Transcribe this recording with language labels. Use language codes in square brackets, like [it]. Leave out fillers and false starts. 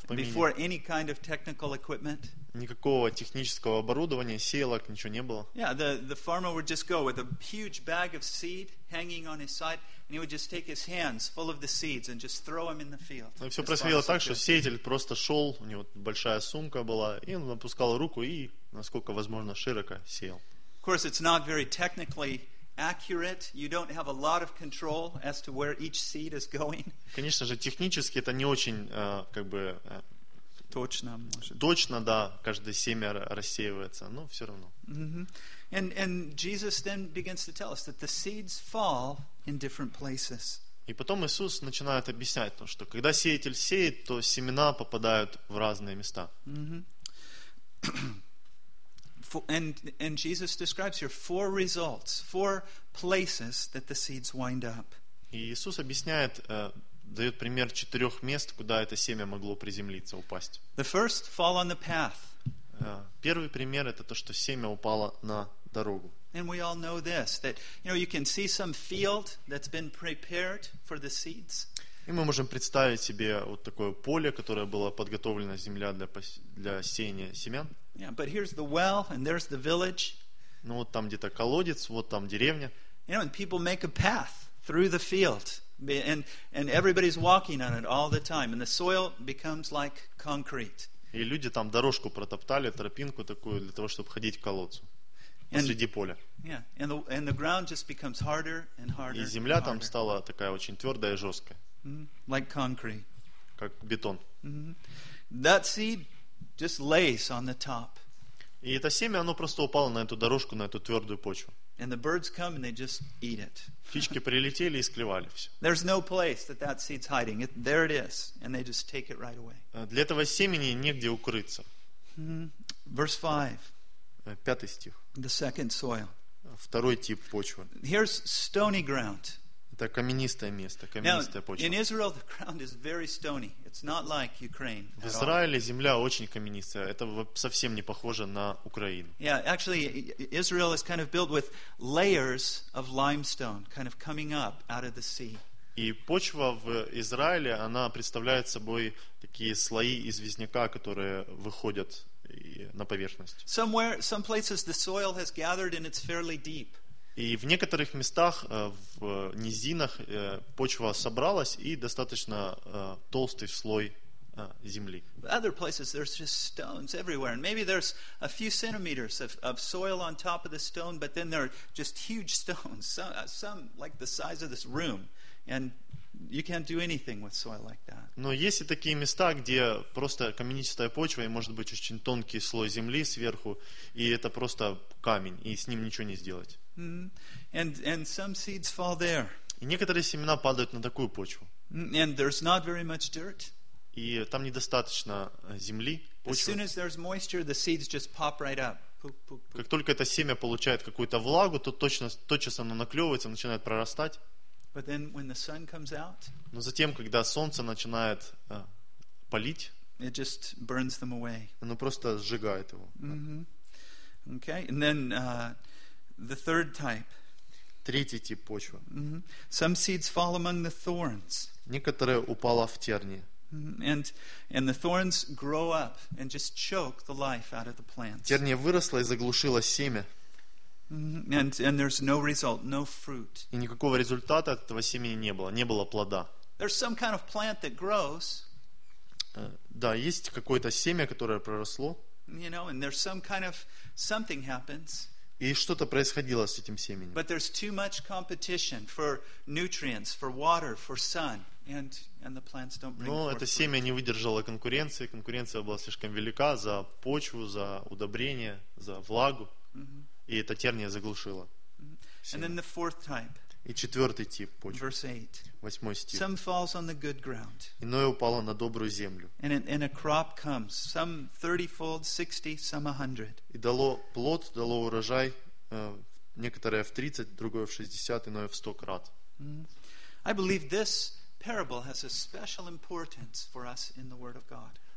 [en] Before any kind of technical equipment. [ru] Никакого технического оборудования, сеялок, ничего не было. [en] Yeah, the farmer would just go with a huge bag of seed hanging on his side, and he would just take his hands full of the seeds and just throw them in the field. [ru] И все происходило так, что сеятель просто шел, у него большая сумка была, и он опускал руку и, насколько возможно, широко сеял. [en] Of course, it's not very technically accurate. You don't have a lot of control as to where each seed is going. [ru] Конечно же, технически это не очень, как бы. Точно, может. Точно, да. Каждое семя рассеивается, но все равно. Mm-hmm. [en] And Jesus then begins to tell us that the seeds fall in different places. [ru] И потом Иисус начинает объяснять то, что когда сеятель сеет, то семена попадают в разные места. Mm-hmm. [en] And Jesus describes here four results, four places that the seeds wind up. [ru] Иисус объясняет, дает пример четырех мест, куда это семя могло приземлиться, упасть. [en] The first fall on the path. [ru] Первый пример это то, что семя упало на дорогу. [en] And we all know this, that you know you can see some field that's been prepared for the seeds. [ru] И мы можем представить себе вот такое поле, которое было подготовлено земля для сеяния семян. [en] Yeah, but here's the well, and there's the village. [ru] Ну вот там где-то колодец, вот там деревня. [en] You know, and people make a path through the field, and everybody's walking on it all the time, and the soil becomes like concrete. [ru] И люди там дорожку протоптали, тропинку такую для того, чтобы ходить к колодцу посреди поля. [en] Yeah, and the ground just becomes harder and harder. [ru] И земля там стала такая очень твердая и жесткая. [en] Mm-hmm. Like concrete. [ru] Как бетон. [en] Mm-hmm. That seed just lays on the top. [ru] И это семя, оно просто упало на эту дорожку, на эту твердую почву. [en] And the birds come and they just eat it. [ru] Птички прилетели и склевали все. [en] There's no place that seed's hiding. There it is, and they just take it right away. [ru] Для этого семени негде укрыться. [en] Mm-hmm. Verse 5. [ru] Пятый стих. [en] The second soil. [ru] Второй тип почвы. [en] Here's stony ground. [ru] Это каменистое место, каменистая почва. [en] In Israel the ground is very stony. It's not like Ukraine. [ru] В Израиле земля очень каменистая. Это совсем не похоже на Украину. [en] Yeah, actually Israel is kind of built with layers of limestone kind of coming up out of the sea. [ru] И почва в Израиле, она представляет собой такие слои известняка, которые выходят на поверхность. [en] Somewhere, some places the soil has gathered and it's fairly deep. [ru] И в некоторых местах, в низинах, почва собралась и достаточно толстый слой земли. [en] В other places there's just stones everywhere. And maybe there's a few centimeters of soil on top of the stone, but then there are just huge stones, some like the size of this room. And you can't do anything with soil like that. [ru] Но есть и такие места, где просто каменистая почва и может быть очень тонкий слой земли сверху, и это просто камень, и с ним ничего не сделать. [en] Mm-hmm. And some seeds fall there. [ru] И некоторые семена падают на такую почву. [en] And there's not very much dirt. [ru] И там недостаточно земли, почвы. [en] As soon as there's moisture, the seeds just pop right up. [ru] Как только это семя получает какую-то влагу, то точно тотчас оно наклевывается, начинает прорастать. [en] But then when the sun comes out, [ru] но затем, когда солнце начинает палить, [en] it just burns them away. [ru] Оно просто сжигает его. [en] Mm-hmm. Okay, and then the third type. [ru] Третий тип почвы. [en] Mm-hmm. Some seeds fall among the thorns. [ru] Некоторые упала в тернии. [en] And the thorns grow up and just choke the life out of the plants. [ru] Терния выросла и заглушила семя. [en] Mm-hmm. And there's no result, no fruit. [ru] И никакого результата от этого семени не было, не было плода. [en] There's some kind of plant that grows. [ru] Да, есть какое-то семя, которое проросло. [en] You know, and there's some kind of something happens. [ru] И что-то происходило с этим семенем. [en] But there's too much competition for nutrients, for water, for sun, and the plants don't bring forth. [ru] Но это семя не выдержало конкуренции. Конкуренция была слишком велика за почву, за удобрение, за влагу. Mm-hmm. И эта терния заглушила. [en] Mm-hmm. And then the fourth type. [ru] И четвертый тип почвы. [en] Verse 8. [ru] Восьмой стих. [en] Some falls on the good ground. [ru] Иное упало на добрую землю. [en] And a crop comes. Some 30-fold, 60, some 100. [ru] И дало плод, дало урожай, некоторое в 30, другое в 60, иное в 100 крат. Mm-hmm. [en] I believe this parable has a special importance for us in the Word of God.